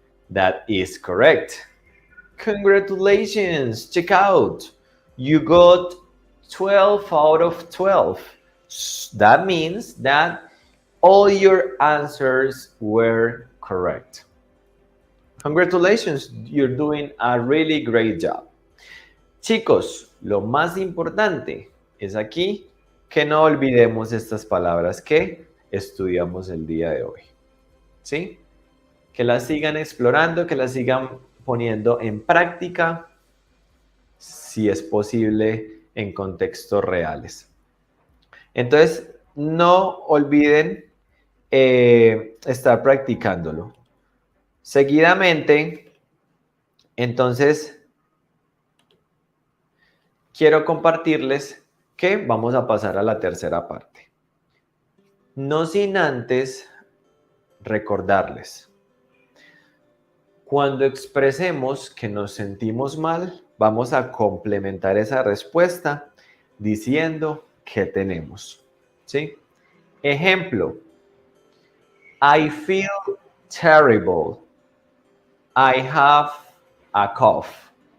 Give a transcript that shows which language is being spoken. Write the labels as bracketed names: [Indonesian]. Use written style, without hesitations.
[English] That is correct. Congratulations, check out. You got 12 out of 12. That means that all your answers were correct. Congratulations, you're doing a really great job. [Spanish] Chicos, lo más importante es aquí que no olvidemos estas palabras que estudiamos el día de hoy. ¿Sí? Que las sigan explorando, que las sigan poniendo en práctica, si es posible, en contextos reales. Entonces, no olviden estar practicándolo. Seguidamente, entonces, quiero compartirles que vamos a pasar a la tercera parte. No sin antes recordarles. Cuando expresemos que nos sentimos mal, vamos a complementar esa respuesta diciendo qué tenemos. ¿Sí? Ejemplo. [English] I feel terrible. I have a cough.